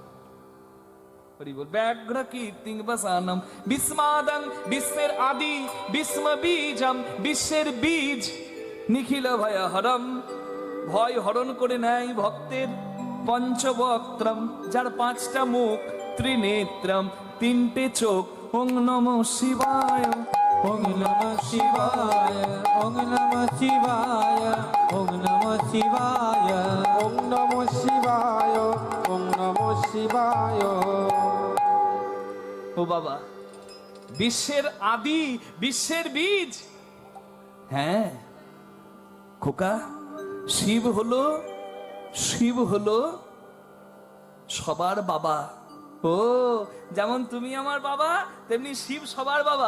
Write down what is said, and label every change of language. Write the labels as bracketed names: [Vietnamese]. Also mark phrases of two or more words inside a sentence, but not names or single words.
[Sanskrit] ব্যাঘ্র কীর্তিং বাসানম বিস্মাদং, [Bangla] বিশ্বের আদি, [Sanskrit] বিস্ম বীজম, [Bangla] বিশ্বের বীজ, [Sanskrit] নিখিল ভয়হরম, [Bangla] ভয় হরণ করে নেয় ভক্তের, পঞ্চবক্ত্রম, যার পাঁচটা মুখ, ত্রিনেত্রম, তিনটে চোখ, [Sanskrit] ওং নমঃ শিবায়, ওং নমঃ শিবায়, ওং নমঃ শিবায়, ওং নমঃ শিবায়, ওং নমঃ শিবায়, ওং নমঃ শিবায়। [Bangla] ও বাবা, বিশ্বের আদি, বিশ্বের বীজ। হ্যাঁ খোকা, শিব হলো সবার বাবা। ও যেমন তুমি আমার বাবা, তেমনি শিব সবার বাবা।